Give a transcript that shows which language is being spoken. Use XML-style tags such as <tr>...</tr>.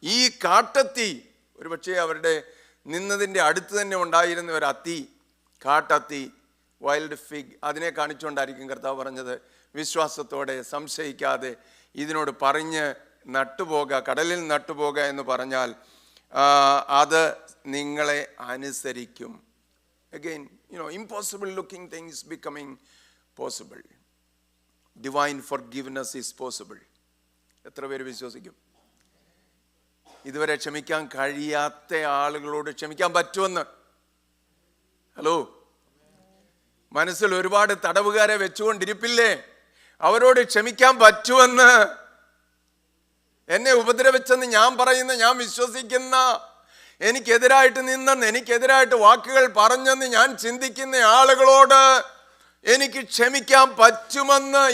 <ml>ഈ കാട്ടത്തി ഒരുപക്ഷെ അവരുടെ നിന്നതിൻ്റെ അടുത്ത് തന്നെ ഉണ്ടായിരുന്ന ഒരു അത്തി, കാട്ടത്തി, വൈൽഡ് ഫിഗ്, അതിനെ കാണിച്ചുകൊണ്ടായിരിക്കും കർത്താവ് പറഞ്ഞത്, വിശ്വാസത്തോടെ സംശയിക്കാതെ ഇതിനോട് പറഞ്ഞ് നട്ടുപോക, കടലിൽ നട്ടുപോക എന്ന് പറഞ്ഞാൽ അത് നിങ്ങളെ അനുസരിക്കും.</ml> <en>Again, impossible looking things becoming possible. Divine forgiveness is possible.</en> <ml>എത്ര പേര് വിശ്വസിക്കും? ഇതുവരെ ക്ഷമിക്കാൻ കഴിയാത്ത ആളുകളോട് ക്ഷമിക്കാൻ പറ്റുമെന്ന്? ഹലോ, മനസ്സിൽ ഒരുപാട് തടവുകാരെ വെച്ചുകൊണ്ടിരിപ്പില്ലേ? അവരോട് ക്ഷമിക്കാൻ പറ്റുമെന്ന്? എന്നെ ഉപദ്രവിച്ചെന്ന് ഞാൻ പറയുന്ന, ഞാൻ വിശ്വസിക്കുന്ന, എനിക്കെതിരായിട്ട് നിന്നെന്ന്, എനിക്കെതിരായിട്ട് വാക്കുകൾ പറഞ്ഞെന്ന് ഞാൻ ചിന്തിക്കുന്ന ആളുകളോട് എനിക്ക് ക്ഷമിക്കാൻ പറ്റുമെന്ന്.</ml>